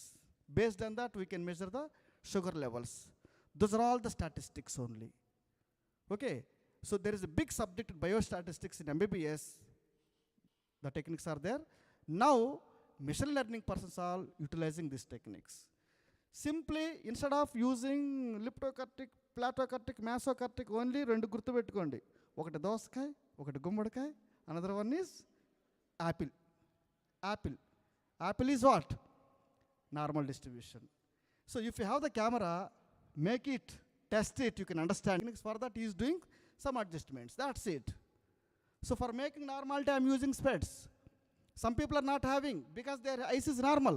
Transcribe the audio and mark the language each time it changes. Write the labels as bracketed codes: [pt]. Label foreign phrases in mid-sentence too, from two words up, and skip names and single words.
[en] Based on that, we can measure the sugar levels. Those are all the statistics only. Okay? So there is a big subject in biostatistics in MBBS. The techniques are there. Now, machine learning persons are utilizing these techniques. Simply, instead of using leptokurtic, platokurtic, mesokurtic, [te] only రెండు గుర్తు పెట్టుకోండి. ఒకటి దోసకాయ, ఒకటి గుమ్మడికాయ, [en] another one is apple. Apple. Apple is what? Normal distribution. So if you have the camera, make it, test it, you can understand. For that, he is doing some adjustments. That's it. So for making normality, I'm using specs. Some people are not having because their eyes is normal.